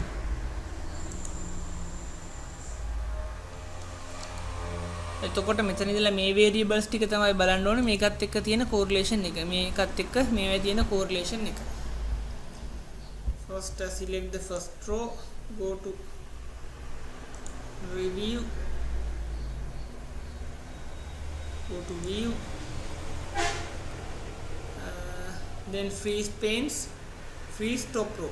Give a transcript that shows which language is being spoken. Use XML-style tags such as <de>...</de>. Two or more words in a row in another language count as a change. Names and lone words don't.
<si>එතකොට මෙතන ඉඳලා මේ variables ටික තමයි බලන්න ඕනේ. මේකත් එක්ක තියෙන correlation එක. මේකත් එක්ක මේවැ තියෙන correlation එක.</si> <en>First select the first row, go to review, go to view, then freeze panes, freeze top row.</en>